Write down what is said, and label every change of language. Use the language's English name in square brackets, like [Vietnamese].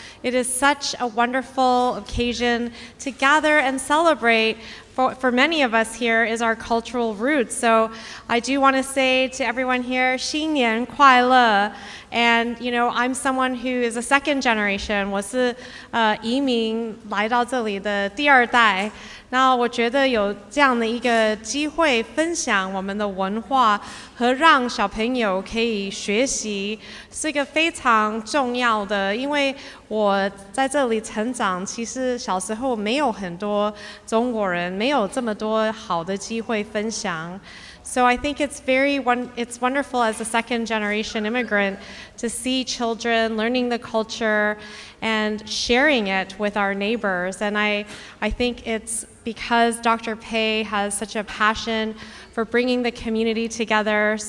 [English] It is such a wonderful occasion to gather and celebrate. For many of us here is our cultural roots. So I do want to say to everyone here, [Chinese] 新年快乐. [English] And you know, I'm someone who is a second generation. [Chinese] 我是移民来到这里的第二代。那我觉得有这样的一个机会分享我们的文化和让小朋友可以学习，是一个非常重要的。因为我在这里成长，其实小时候没有很多中国人，没有这么多好的机会分享。 [English] So I think it's it's wonderful as a second generation immigrant to see children learning the culture and sharing it with our neighbors. And I think it's because Dr. Pei has such a passion for bringing the community together.